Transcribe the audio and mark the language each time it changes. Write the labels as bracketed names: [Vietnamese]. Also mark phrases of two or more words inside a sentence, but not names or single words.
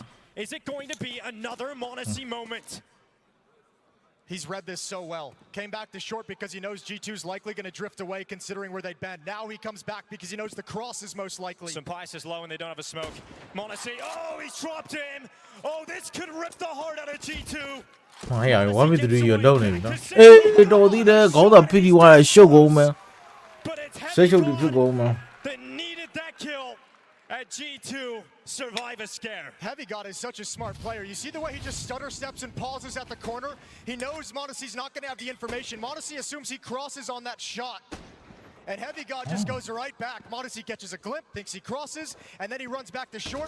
[English] Is it going to be another m0NESY moment? He's read this so well. Came back to short because he knows G2's likely going to drift away considering where they'd been. Now he comes back because he knows the cross is most likely. Sampaias is low and they don't have a smoke. m0NESY, oh, he's dropped him. Oh, this could rip the heart out of G2. [Burmese] 哎呀，1v3 又လုံးနေပြီနော်။အေးတော်သေးတယ်ခေါင်းသာဖိပြီးသွားရှုပ်ကုန်မယ်။ဆွဲရှုပ်ပြီးဖြစ်ကုန်မယ်။ [English] That needed that kill at G2. Survive a scare. Heavy God is such a smart player. You see the way he just stutter steps and pauses at the corner? He knows m0NESY's not going to have the information. m0NESY assumes he crosses on that shot. And Heavy God just goes right back. m0NESY catches a glimpse, thinks he crosses, and then he runs back to short.